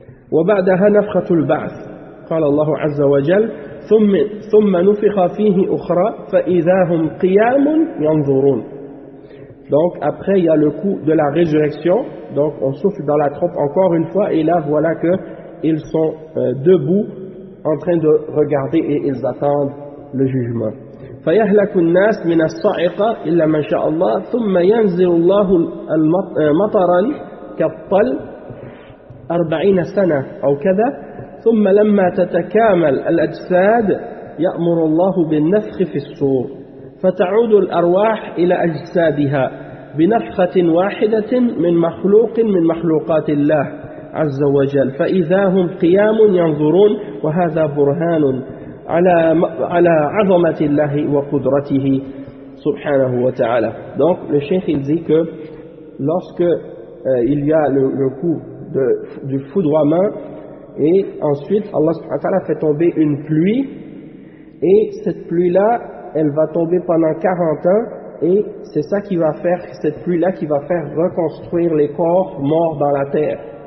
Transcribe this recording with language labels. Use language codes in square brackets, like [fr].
[ar] وَبَعْدَهَا نَفْخَةُ الْبَعْثِ قَالَ اللَّهُ عَزَّ وَجَلْ ثُمَّ نُفِخَ فِيهِ أُخْرَى فَإِذَا هُمْ قِيَامٌ يَنْظُرُونَ. [fr] Donc après, il y a le coup de la résurrection. Donc on souffle dans la trompe encore une fois, et là voilà qu'ils sont debout en train de regarder et ils attendent le jugement. [ar] فَيَهْلَكُ النَّاسِ مِنَ الصَّعِقَةِ إِلَّا مَنْ شَاءَ اللَّهِ ثُمَّ يَنْزِلُ اللَّهُ مَطَرًا كَالطَّلِ 40 سنة أو كذا ثم لما تتكامل الأجساد يأمر الله بالنفخ في الصور فتعود الأرواح إلى أجسادها بنفخة واحدة من مخلوق من مخلوقات الله عز وجل فإذا هم قيام ينظرون وهذا برهان على عظمة الله وقدرته سبحانه وتعالى. [fr] Donc le cheikh il dit que lorsque il y a le coup du foudroiement, et ensuite Allah subhanahu wa ta'ala fait tomber une pluie, et cette pluie là elle va tomber pendant 40 ans, et c'est ça qui va faire, cette pluie là qui va faire reconstruire les corps morts dans la terre.